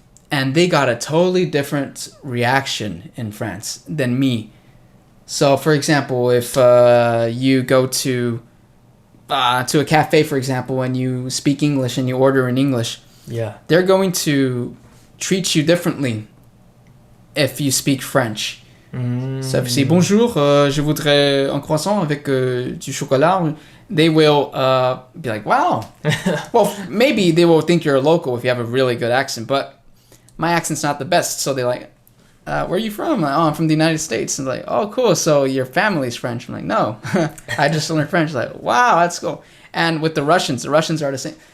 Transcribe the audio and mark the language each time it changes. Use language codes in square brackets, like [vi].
[en] And they got a totally different reaction in France than me. So, for example, if you go to a cafe, for example, and you speak English and you order in English, yeah, they're going to treat you differently if you speak French. So if you say [fr] bonjour, je voudrais un croissant avec du chocolat, [en] they will be like, wow. Well, maybe they will think you're a local if you have a really good accent, but my accent's not the best. So they're like, where are you from? Like, oh, I'm from the United States. And like, oh, cool. So your family's French. I'm like, no, I just learned French. Like, wow, that's cool. And with the Russians are the same.